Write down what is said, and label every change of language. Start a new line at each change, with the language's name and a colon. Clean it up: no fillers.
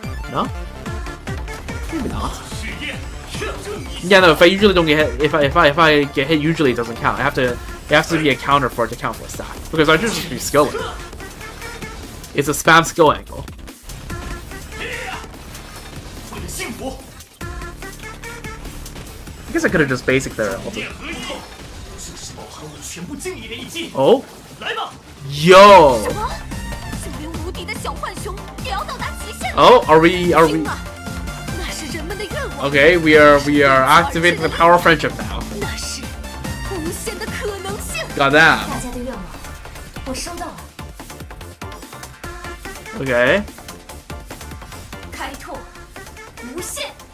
English: No? Maybe not. Yeah, no. If I usually don't get hit, if I get hit, usually it doesn't count. It has to be a counter for it to count for a stack. Because I should just be skilling. It's a spam skill angle. guess I could have just basic there. Also.
Chinese: 这是包含我全部敬意的一击。
English: Oh.
Chinese: 来吧。
English: Yo.
Chinese: 什么？就连无敌的小浣熊也要到达极限。
English: Oh, are we?
Chinese: 那是人们的愿望。
English: Okay, we are activating the power of friendship now.
Chinese: 那是无限的可能性。
English: Got that.
Chinese: 大家的愿望，我收到了。
English: Okay.
Chinese: 开拓，无限。